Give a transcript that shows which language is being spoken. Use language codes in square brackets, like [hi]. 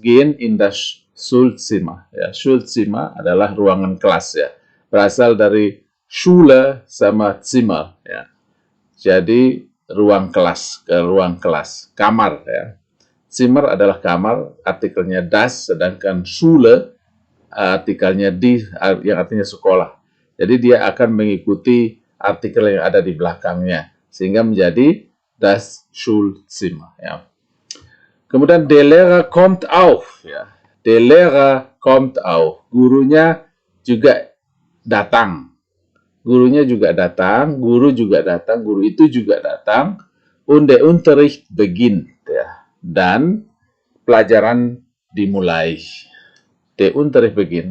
[de] Gehen in das Schulzimmer. [id] Ya, Schulzimmer adalah ruangan kelas ya. Berasal dari Schule sama Zimmer ya. Jadi ruang kelas, ke ruang kelas, kamar ya. Zimmer adalah kamar, artikelnya das, sedangkan Schule artikelnya di, yang artinya sekolah. Jadi dia akan mengikuti artikel yang ada di belakangnya, sehingga menjadi das Schulzimmer. Ya. [de] Kemudian der Lehrer kommt auf. [id] Ya. [de] Der Lehrer kommt auf. [id] Gurunya juga datang. Gurunya juga datang, guru juga datang, guru itu juga datang. [de] Und der Unterricht beginnt. Ya. [id] Dan pelajaran dimulai. [de] Der Unterricht beginnt.